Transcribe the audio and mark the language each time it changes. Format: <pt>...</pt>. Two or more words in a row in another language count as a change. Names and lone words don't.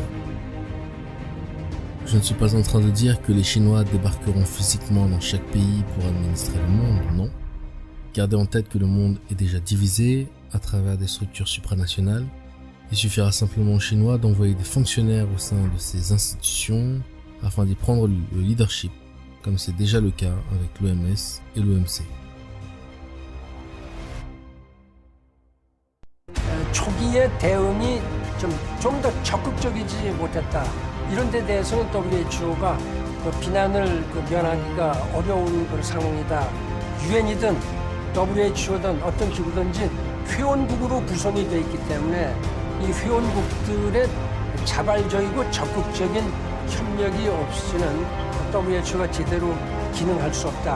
<fr>Je ne suis pas en train de dire que les Chinois débarqueront physiquement dans chaque pays pour administrer le monde, non. Gardez en tête que le monde est déjà divisé à travers des structures supranationales. Il suffira simplement aux Chinois d'envoyer des fonctionnaires au sein de ces institutions afin d'y prendre le leadership, comme c'est déjà le cas avec l'OMS et l'OMC.</fr> <ko>초기의 대응이 좀 더 적극적이지 못했다. 이런 데 대해서는 WHO가 비난을 면하기가 어려운 상황이다. 유엔이든 WHO든 어떤 기구든지 회원국으로 구성이 되어 있기 때문에 이 회원국들의 자발적이고 적극적인 협력이 없이는 WHO가 제대로 기능할 수 없다.</ko>